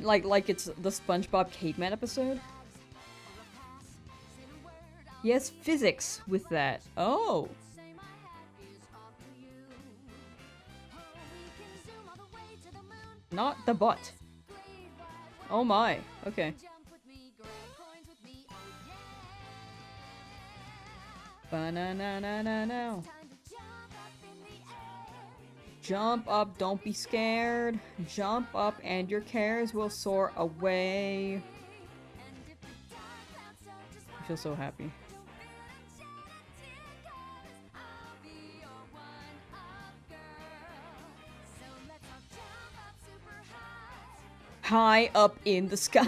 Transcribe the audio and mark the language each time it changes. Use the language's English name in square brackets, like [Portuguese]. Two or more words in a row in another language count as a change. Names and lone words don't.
[English] Like it's the SpongeBob Caveman episode? Yes, physics with that. Oh! Not the butt. Oh my, okay. Ba-na-na-na-na-na. Jump up, don't be scared. Jump up and your cares will soar away. I feel so happy. High up in the sky.